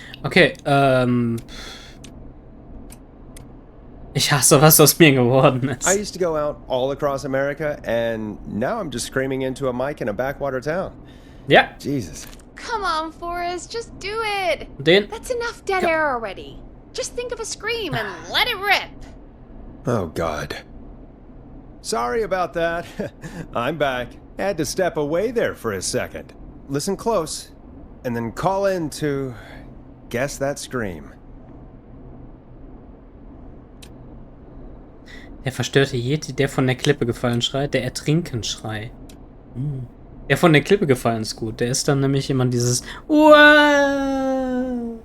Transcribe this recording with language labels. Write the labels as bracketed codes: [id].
[de] Okay, ich hasse, was aus mir geworden ist. [en] I used to go out all across America, and now I'm just screaming into a mic in a backwater town. [de] Ja, [en] Jesus. Come on, Forrest, just do it. [de] den. [en] That's enough dead air already. Just think of a scream and let it rip. Oh, God. Sorry about that. I'm back. Had to step away there for a second. Listen close, and then call in to guess that scream. [de] Der verstörte Yeti, der von der Klippe gefallen schreit, der Ertrinkenschrei. Der von der Klippe gefallen ist gut. Der ist dann nämlich immer dieses Uah!